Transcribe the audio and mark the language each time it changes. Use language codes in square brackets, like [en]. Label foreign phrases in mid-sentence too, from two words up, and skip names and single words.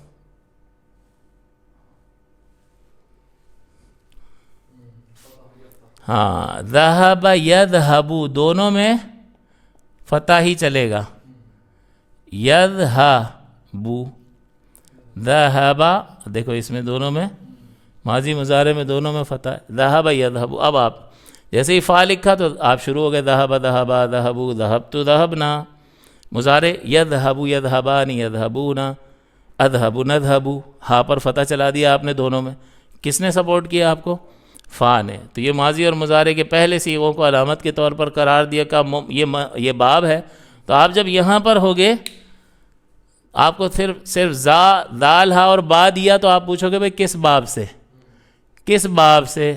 [ur] ہاں، [ar] ذہب یذہب [ur] دونوں میں فتح ہی چلے گا، [ar] یذہب، ذہب، [ur] دیکھو اس میں دونوں میں ماضی مضارع میں دونوں میں فتح ہے، [ar] ذہب یذہب۔ [ur] اب آپ جیسے ہی فا لکھا تو آپ شروع ہو گئے [ar] ذہب ذہبا ذہبو ذہبت ذہبنا، [ur] مضارع [ar] یذہب یذہبان یذہبون، اذہب نذہب، [ur] ہا پر فتح چلا دیا آپ نے دونوں میں، کس نے سپورٹ کیا آپ کو؟ فا نے۔ تو یہ ماضی اور مضارع کے پہلے صیغوں کو علامت کے طور پر قرار دیا کہ یہ باب ہے، تو آپ جب یہاں پر ہوگے آپ کو صرف دال ہا اور با دیا، تو آپ پوچھو گے بھائی کس باب سے، کس باب سے؟